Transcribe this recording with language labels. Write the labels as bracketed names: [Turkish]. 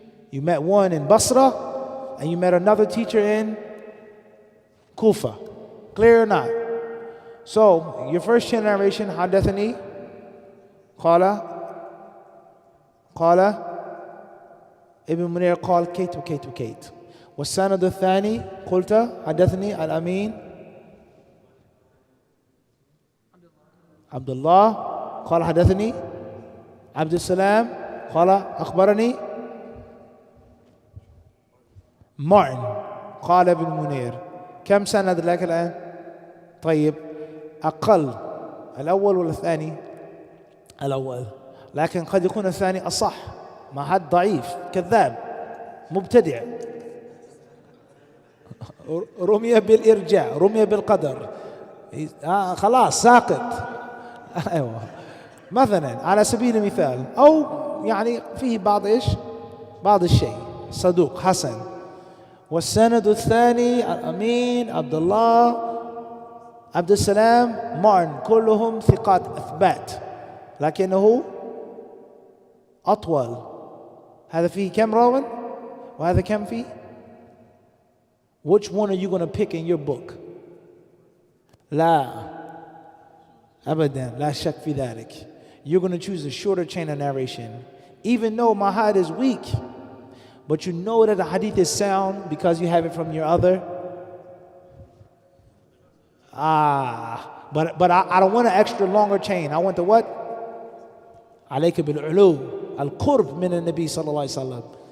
[English] You met one in Basra, and you met another teacher in Kufa. Clear or not? So, your first generation, [Arabic] Hadathani, Qala, [English] Ibn Muneer [Arabic] قال كيت وكيت وكيت. والسند الثاني قلت حدثني الأمين عبد الله قال حدثني عبد السلام قال أخبرني معن قال ابن منير. كم سند لك الآن؟ طيب، أقل الأول ولا الثاني؟ الأول، لكن قد يكون الثاني أصح. ما حد ضعيف كذاب مبتدع رمي بالإرجاع، رمي بالقدر، خلاص ساقط. أيوة، مثلا على سبيل المثال، أو يعني فيه بعض الشيء صدوق حسن. والسند الثاني الأمين عبد الله عبد السلام معن، كلهم ثقات أثبات، لكنه أطول. هذا فيه كم راون وهذا كم فيه؟ [English] Which one are you going to pick in your book? [Arabic] لا أبدا لا شك في ذلك. [English] You're going to choose a shorter chain of narration. Even though my hadith is weak, but you know that the hadith is sound because you have it from your other. But I don't want an extra longer chain. I want the what? [Arabic] عليك بالعلو القرب من النبي صلى الله عليه وسلم.